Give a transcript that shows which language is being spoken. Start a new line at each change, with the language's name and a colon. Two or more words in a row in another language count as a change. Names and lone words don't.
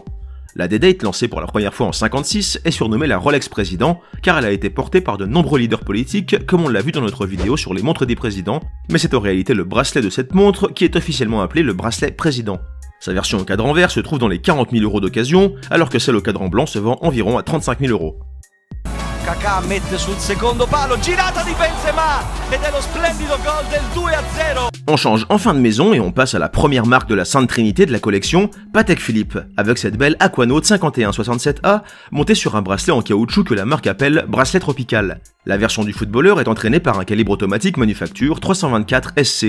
French: La D-Date, lancée pour la première fois en 1956, est surnommée la Rolex Président, car elle a été portée par de nombreux leaders politiques, comme on l'a vu dans notre vidéo sur les montres des présidents, mais c'est en réalité le bracelet de cette montre qui est officiellement appelé le bracelet Président. Sa version au cadran vert se trouve dans les 40 000 € d'occasion, alors que celle au cadran blanc se vend environ à 35 000 €.
Italian: Kaká mette sul secondo palo, girata di Benzema ed è lo splendido gol del 2-0.
French: On change enfin de maison et on passe à la première marque de la Sainte Trinité de la collection, Patek Philippe, avec cette belle Aquanaut 5167A montée sur un bracelet en caoutchouc que la marque appelle bracelet tropical. La version du footballeur est entraînée par un calibre automatique manufacture 324 SC.